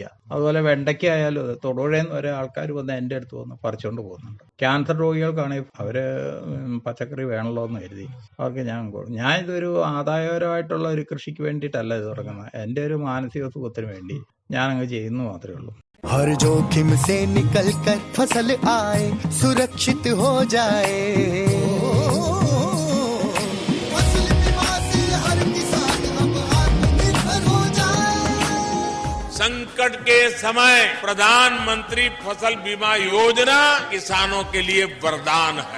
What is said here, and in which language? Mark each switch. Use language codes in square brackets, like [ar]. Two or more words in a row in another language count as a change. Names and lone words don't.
[ml] അതുപോലെ വെണ്ടയ്ക്ക ആയാലും അത് തൊടുപുഴയിൽ വരെ ആൾക്കാർ വന്ന് എൻ്റെ അടുത്ത് വന്ന് പറിച്ചുകൊണ്ട് പോകുന്നുണ്ട്. ക്യാൻസർ രോഗികൾക്കാണെങ്കിൽ അവർ പച്ചക്കറി വേണമല്ലോ എന്ന് കരുതി അവർക്ക് ഞാൻ ഇതൊരു ആദായകരമായിട്ടുള്ള ഒരു കൃഷിക്ക് വേണ്ടിയിട്ടല്ല ഇത് തുടങ്ങുന്നത്. എൻ്റെ ഒരു മാനസിക സുഖത്തിന് വേണ്ടി ഞാനങ്ങ് ചെയ്യുന്നു മാത്രമേ ഉള്ളൂ. [hi] हर जोखिम से निकल कर फसल आए, सुरक्षित हो जाए, फसल बीमा से हर किसान अब आत्मनिर्भर हो जाए। संकट के समय प्रधानमंत्री फसल बीमा योजना किसानों के लिए वरदान है।